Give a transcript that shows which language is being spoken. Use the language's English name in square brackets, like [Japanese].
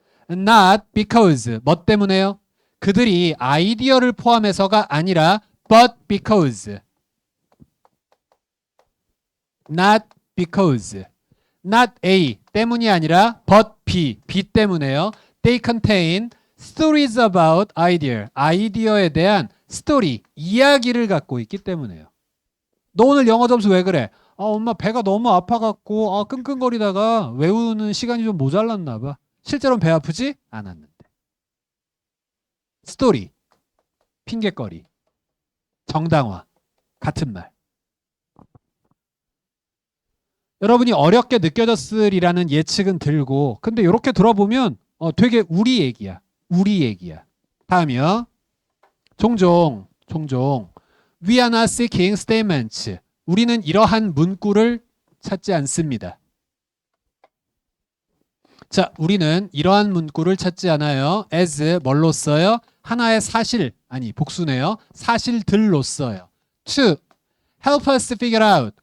[English] Not because. [Korean] 뭐 때문에요? 그들이 아이디어를 포함해서가 아니라 [English] but because. Not because. Not A [Korean] 때문이 아니라 [English] but B. [Korean] B 때문에요. [English] They contain stories about idea. [Korean] 아이디어에 대한 스토리, 이야기를 갖고 있기 때문에요. 너 오늘 영어 점수 왜 그래? 엄마 배가 너무 아파갖고 끙끙거리다가 외우는 시간이 좀 모자랐나 봐. 실제로는 배 아프지 않았는데. 스토리, 핑계거리, 정당화, 같은 말. 여러분이 어렵게 느껴졌으리라는 예측은 들고 근데 이렇게 들어보면 되게 우리 얘기야. 우리 얘기야. 다음이요. 종종 [English] We are not seeking statements. [Korean] 우리는 이러한 문구를 찾지 않습니다. 자, 우리는 이러한 문구를 찾지 않아요. as 뭘로 써요? 하나의 사실, 아니 복수네요. 사실들로 써요. [English] to help us figure out.